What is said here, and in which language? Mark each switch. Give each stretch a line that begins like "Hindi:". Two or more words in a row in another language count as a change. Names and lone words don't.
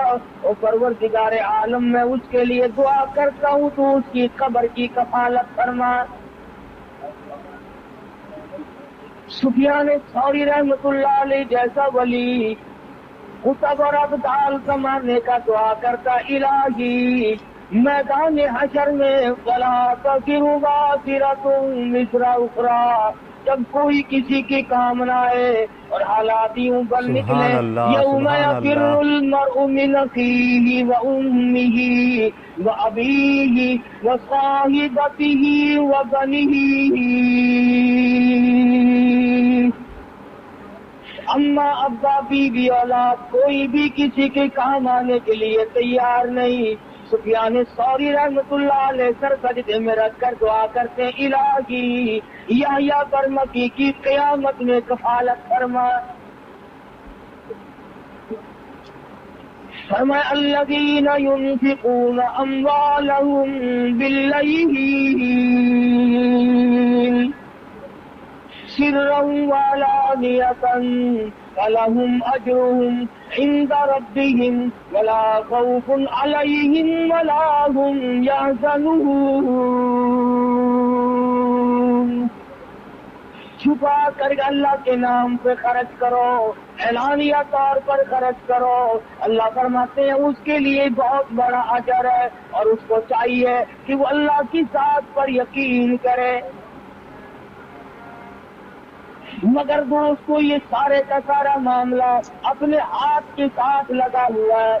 Hindi: और परवरदिगारे आलम में उसके लिए दुआ करता हूँ तो उसकी कब्र की कफालत फरमा। सुफियान सौरी
Arabic: رحمة الله عليه
Hindi: जैसा वली कुतब और अब्दाल कमाने का दुआ करता, इलाही मैदान हशर में
Arabic: ولا تزر وازرة وزر أخرى,
Hindi: जब कोई किसी की काम ना आए और हालात यूं बन निकले,
Arabic: يوم يفر المرء من أخيه وأمه وأبيه وصاحبته وبنيه,
Hindi: अम्मा अब्बा बीवी औलाद कोई भी किसी के काम आने के लिए तैयार नहीं। सुफियान सौरी
Arabic: رحمة الله عليه
Hindi: सर सजदे में रखकर दुआ करते, इलाही याहया बरमकी की क़यामत में कफालत फरमा।
Arabic: फरमाया الذين ينفقون أموالهم بالليل سرا وعلانية فلهم أجرهم عند ربهم ولا خوف عليهم ولا هم يحزنون.
Hindi: छुपा कर अल्लाह के नाम पे खर्च करो, ऐलानिया तौर पर खर्च करो। अल्लाह फरमाते हैं उसके लिए बहुत बड़ा अजर है और उसको चाहिए कि वो अल्लाह की ज़ात पर यकीन करे। मगर दोस्तों ये सारे का सारा मामला अपने हाथ के साथ लगा हुआ है।